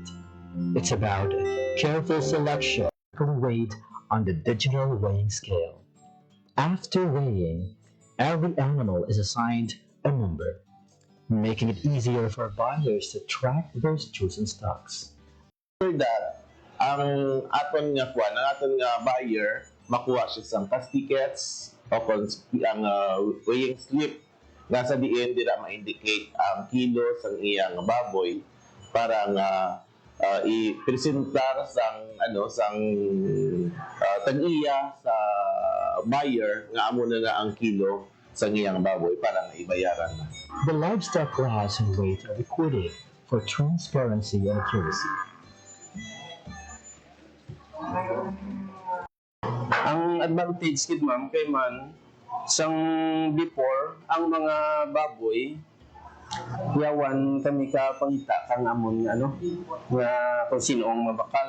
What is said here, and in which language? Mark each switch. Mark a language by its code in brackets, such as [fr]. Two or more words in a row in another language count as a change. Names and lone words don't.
[en] It's about careful selection, weight on the digital weighing scale. After weighing, every animal is assigned a number, making it easier for buyers to track their chosen stocks. For that, [hil] ang aton nga kuan, ang aton nga buyer makuha siya sa [en] pass tickets [hil] o kung ang [en] weighing slip [hil] nga sa diin dira ma-indicate ang kilos ang iyang baboy para nga i-presentar sang tag-iya sa buyer nga amo na ang kilo sa iyang baboy para na ibayaran na. [en] The livestock class and weight are recorded for transparency and accuracy. [hil] Ang advantage kid ma'am kay man sang before ang mga baboy yawan kami ka pangita kang amon nga kung sino ang mabakal.